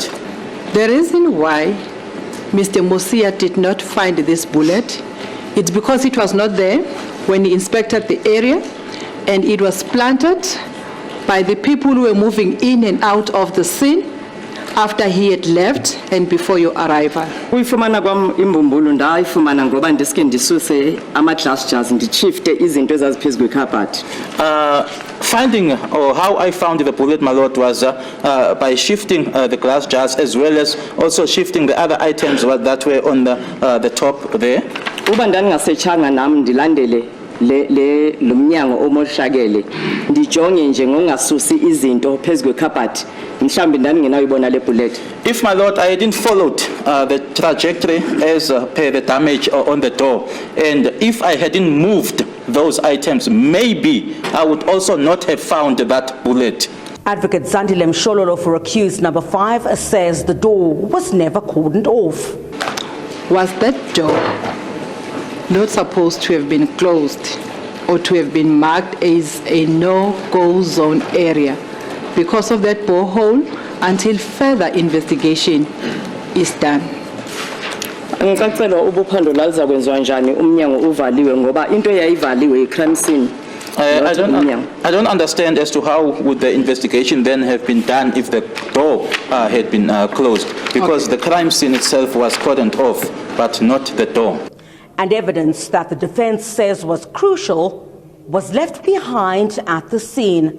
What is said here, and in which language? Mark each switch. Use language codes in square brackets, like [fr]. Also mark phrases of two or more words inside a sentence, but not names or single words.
[en] The reason why Mr. Mosia did not find this bullet, it's because it was not there when he inspected the area, and it was planted by the people who were moving in and out of the scene after he had left and before your arrival. [xh] Uyifumana kwam imbumbulu ndayifumana ngoba ndiske ndisuse ama- [en] glass jars [xh] ndichifte izinto ezaziphezu kwekhabhathi. [en] Finding or how I found the bullet, my lord, was by shifting the glass jars as well as also shifting the other items that were on the top there. [xh] Uba ndandingasetshanga nam ndilandele lo mnyango omoshakele ndijonge nje ngongasusi izinto phezu kwekhabhathi mhlambi ndandingenayibona le bullet. [en] If, my lord, I hadn't followed the trajectory as per the damage on the door, and if I hadn't moved those items, maybe I would also not have found that bullet. Advocate Zandile Mshololo for accused number 5 says the door was never cordoned off. Was that door not supposed to have been closed or to have been marked as a no-go zone area because of that borehole until further investigation is done? [xh] Ngicacela ubuphando laliza kwenziwa njani umnyango uvaliwe ngoba into yayivaliwe [en] crime scene. I don't understand as to how would the investigation then have been done if the door had been closed, because the crime scene itself was cordoned off, but not the door. And evidence that the defense says was crucial was left behind at the scene.